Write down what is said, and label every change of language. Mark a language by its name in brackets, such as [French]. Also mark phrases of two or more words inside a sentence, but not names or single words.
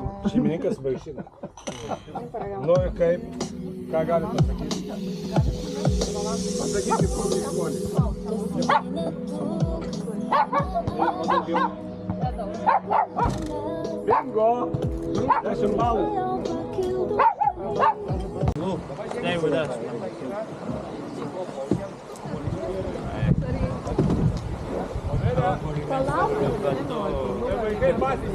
[Lithuanian] Šeimininkas vaišina. Nu ir kaip? Ką galim pasakyti? Pasakyti, kokį skonį. Bingo! 10 balų. [English] Stay with us. [Lithuanian] Vaikai patys.